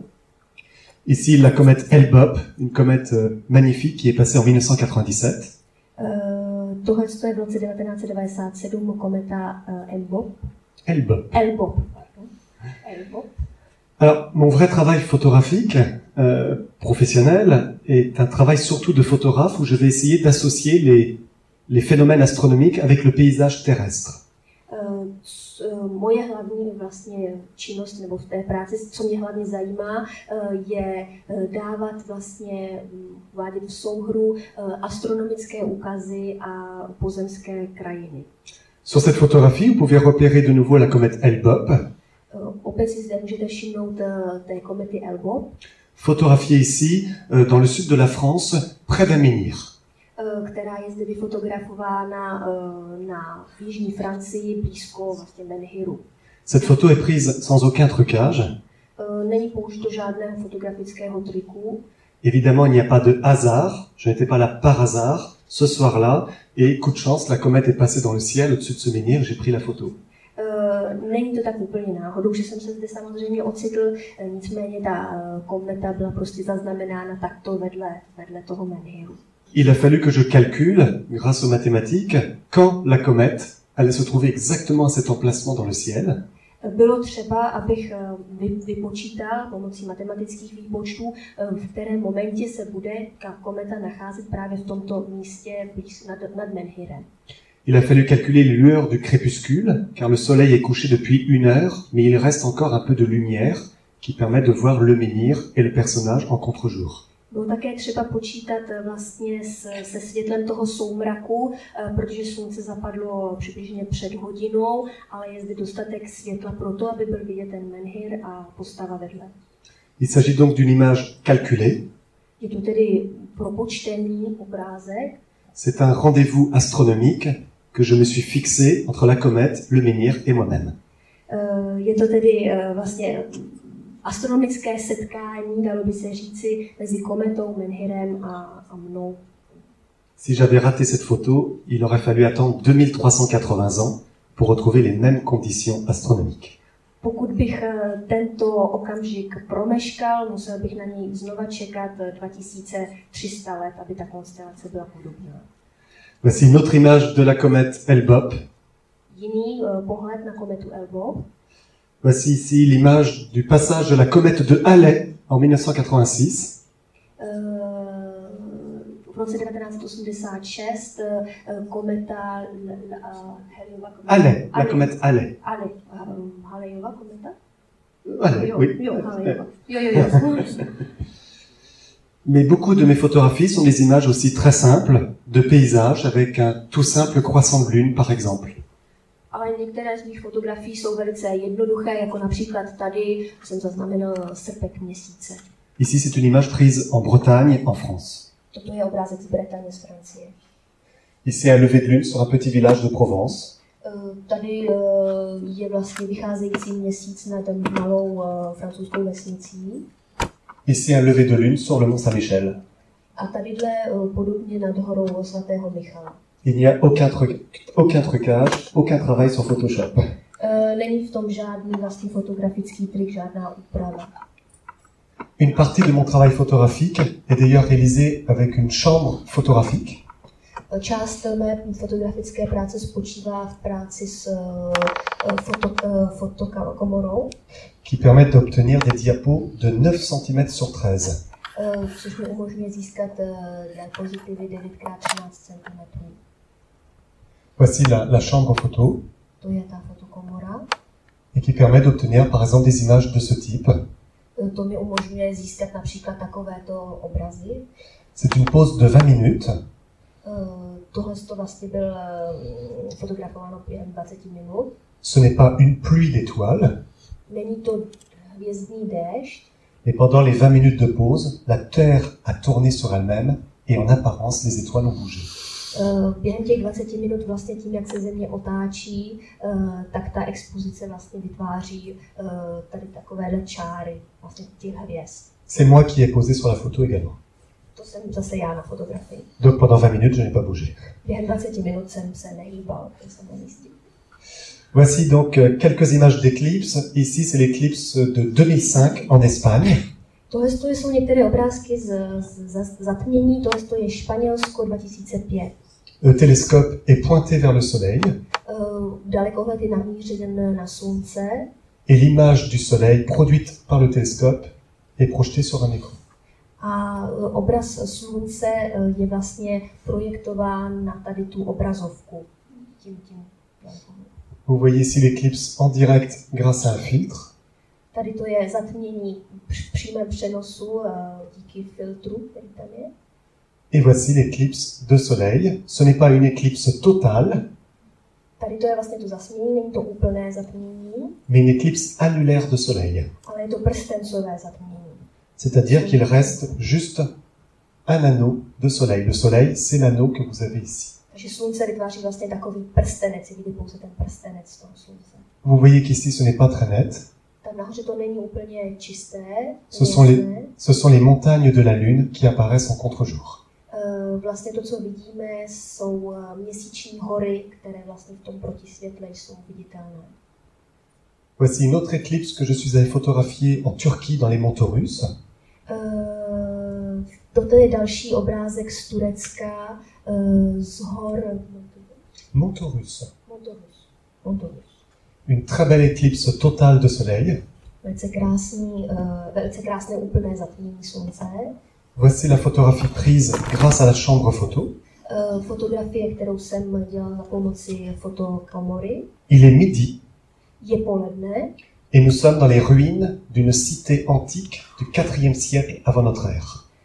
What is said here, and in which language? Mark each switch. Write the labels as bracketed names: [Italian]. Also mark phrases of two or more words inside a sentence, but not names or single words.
[French] Ici, la comète L-BOP, une comète magnifique qui est passée en 1997. [Czech] Tohle je v roce 1997 kometa L-BOP. L-BOP. [French] Alors, mon vrai travail photographique, professionnel, est un travail surtout de photographe où je vais essayer d'associer les phénomènes astronomiques avec le paysage terrestre. [Czech] Moje hlavní vlastně činnost nebo v té práci, co mě hlavně zajímá, je dávat vlastně, uvádět v souhru astronomické úkazy a pozemské krajiny. [French] Sur cette photographie, vous pouvez repérer de nouveau la comète L-BOP. [Czech] Opět si zde můžete všimnout té komety L-BOP. [French] Photographiée ici, dans le sud de la France, près d'Amenir. [Czech] Která je zde vyfotografována na jižní Francii, blízko vlastně Menhiru. [French] Cette photo est prise sans aucun trucage. [Czech] Není použito žádného fotografického triku. [French] Évidemment, il n'y a pas de hasard. Je n'étais pas là par hasard ce soir-là. Et coup de chance, la comète est passée dans le ciel au-dessus de ce menhir. J'ai pris la photo. [Czech] Není to tak úplně náhodou, že jsem se zde samozřejmě ocitl, nicméně ta kometa byla prostě zaznamenána takto vedle toho menhiru. [French] Il a fallu que je calcule, grâce aux mathématiques, quand la comète allait se trouver exactement à cet emplacement dans le ciel. [Czech] Bylo třeba, abych vypočítal pomocí matematických výpočtů, v kterém momentě se bude kometa nacházet právě v tomto místě nad Menhirem. [French] Il a fallu calculer les lueurs du crépuscule, car le soleil est couché depuis 1 heure, mais il reste encore un peu de lumière qui permet de voir le menhir et le personnage en contre-jour. [Czech] Bylo také třeba počítat vlastně se světlem toho soumraku, protože slunce zapadlo přibližně před hodinou, ale je zde dostatek světla pro to, aby byl vidět ten menhir a postava vedle. [French] Il s'agit donc d'une image calculée. [Czech] Je to tedy propočtený obrázek. [French] C'est un rendez-vous astronomique que je me suis fixé entre la comète, le menhir et moi-même. [Czech] Je to tedy vlastně astronomické setkání, dalo by se říci, mezi kometou, menhirem a mnou. [French] Si j'avais raté cette photo, il aurait fallu attendre 2380 ans pour retrouver les mêmes conditions astronomiques. [Czech] Pokud bych tento okamžik promeškal, musel bych na něj znova čekat 2300 let, aby ta konstelace byla podobná. [French] Voici une autre image de la comète L-BOP. [Czech] Jiný pohled na kometu L-BOP. [French] Voici ici l'image du passage de la comète de Halley en 1986. [Czech] V roce 1986 kometa [French] Halley, la comète Halley. [Czech] Halleyova kometa? [French] Halley, oui. [Czech] Jo. [French] Mais beaucoup de mes photographies sont des images aussi très simples, de paysages avec un tout simple croissant de lune, par exemple. [Czech] Ale některé z mých fotografií jsou velice jednoduché, jako například tady jsem zaznamenal srpek měsíce. [French] Ici, c'est une image prise en Bretagne, en France. [Czech] Toto je obrázek z Bretaně, z Francie. [French] Ici, un lever de lune sur un petit village de Provence. [Czech] Tady je vlastně vycházející měsíc nad malou francouzskou vesnicí. [French] Ici un lever de lune sur le mont Saint-Michel. [Czech] A tadyhle podobně nad horou svatého Michala. [French] Il n'y a aucun trucage, aucun travail sur Photoshop. [Czech] Není v tom žádný vlastní fotografický trik, žádná úprava. [French] Une partie de mon travail photographique est d'ailleurs réalisée avec une chambre photographique. [Czech] Část mé fotografické práce spočívá v práci s fotokomorou, [French] qui permettent d'obtenir des diapos de 9 cm sur 13. [Czech] Což mi umožňuje získat diapozitivy 9x13 cm. [French] Voici la chambre photo, [Czech] To je ta fotokomora. [French] et qui permet d'obtenir par exemple des images de ce type. [Czech] To mi umožňuje získat například takovéto obrazy. [French] C'est une pause de 20 minutes. [Czech] Tohle to vlastně byl fotografováno během 20 minut. [French] Ce n'est pas une pluie d'étoiles, [Czech] Není to hvězdný déšť, [French] mais pendant les 20 minutes de pause, la Terre a tourné sur elle-même et en apparence les étoiles ont bougé. [Czech] Během těch 20 minut vlastně tím, jak se Země otáčí, tak ta expozice vlastně vytváří tady takovéhle čáry vlastně těch hvězd. [French] C'est moi qui ai posé sur la photo également. [Czech] To jsem zase já na fotografii. [French] Donc pendant 20 minutes, je n'ai pas bougé. [Czech] Během 20 minut jsem se nehýbal, to jsem na místě. [French] Voici donc quelques images d'éclipses. Ici, c'est l'éclipse de 2005 en Espagne. [Czech] Tohle jsou některé obrázky z zatmění, tohle je Španělsko 2005. [French] Le télescope est pointé vers le soleil [Czech] Dalekohled je namířen na slunce [French] et l'image du soleil produite par le télescope est projetée sur un écran. [Czech] a obraz slunce je vlastně projektován na tady tu obrazovku. Tím. [French] Vous voyez ici l'éclipse en direct grâce à un filtre. [Czech] Tady to je zatmění v přímém přenosu díky filtru, který tam je. [French] Et voici l'éclipse de soleil. Ce n'est pas une éclipse totale, [Czech] Tady to je vlastně to zasmění, není to úplné zatmění, [French] mais une éclipse annulaire de soleil. [Czech] ale je to prstencové zatmění. [French] C'est-à-dire qu'il reste juste un anneau de soleil. Le soleil, c'est l'anneau que vous avez ici. [Czech] Takže slunce vytváří vlastně takový prstenec, je vidět pouze ten prstenec toho slunce. [French] Vous voyez qu'ici, ce n'est pas très net. [Czech] Tam nahoře to není úplně čisté, [French] Ce sont les montagnes de la Lune qui apparaissent en contre-jour. [Czech] Vlastně to, co vidíme, jsou měsíční hory, které vlastně v tom protisvětle jsou viditelné. [French] Voici une autre éclipse que je suis allé photographier en Turquie dans les monts Taurus. [Czech] Toto je další obrázek z Turecka, z hor [French] Mont Taurus. [Czech] Montorus. [French] Une très belle éclipse totale de soleil. [Czech] Velice krásné úplné zatmění slunce. [French] Voici la photographie prise grâce à la chambre photo. [Czech] Fotografie, kterou jsem dělala za pomoci fotokomory. [French] Il est midi [Czech] Je poledne [French] et nous sommes dans les ruines d'une cité antique du 4e siècle avant notre ère.